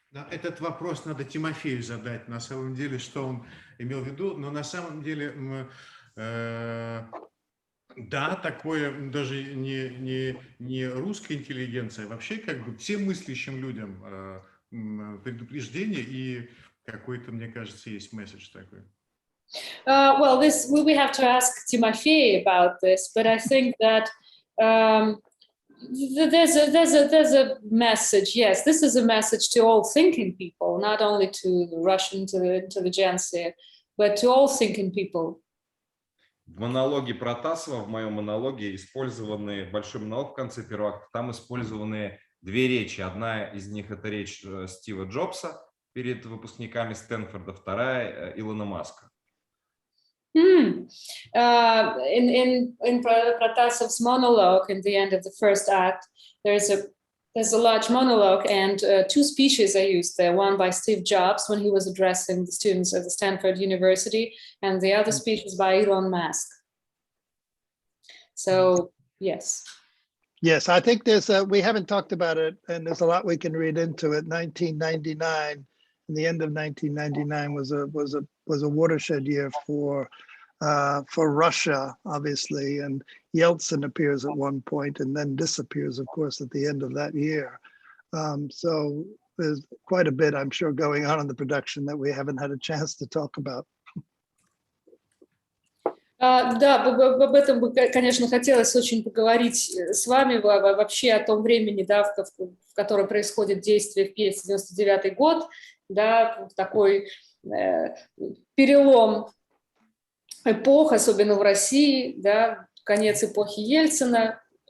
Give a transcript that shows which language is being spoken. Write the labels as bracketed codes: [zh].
[ru] Этот вопрос надо Тимофею задать, на самом деле, что он имел в виду, но на самом деле, да, такое даже не русская интеллигенция, а вообще как бы всем мыслящим людям предупреждение и какой-то, мне кажется, есть месседж такой. [en] Well, we have to ask Timofey about this, but I think that there's a message. Yes, this is a message to all thinking people, not only to the Russian, to the intelligentsia, but to all thinking people. [ru] В монологе Протасова, в моем монологе, использованы, большой монолог в конце первого акта, там использованы 2 речи. Одна из них — это речь Стива Джобса перед выпускниками Стэнфорда, вторая — Илона Маска. [en] In Protasov's monologue, in the end of the first act, there's a large monologue, and 2 speeches are used there. One by Steve Jobs when he was addressing the students at the Stanford University, and the other speech is by Elon Musk. So, yes. Yes, I think we haven't talked about it, and there's a lot we can read into it. 1999, and the end of 1999 was a watershed year for Russia, obviously, and Yeltsin appears at one point and then disappears, of course, at the end of that year. So there's quite a bit, I'm sure, going on in the production that we haven't had a chance to talk about. [ru] Да, об этом бы, конечно, хотелось очень поговорить с вами вообще о том времени, в котором происходит действие в пьесе 99 год, такой перелом эпох, особенно в России, конец эпохи Ельцина.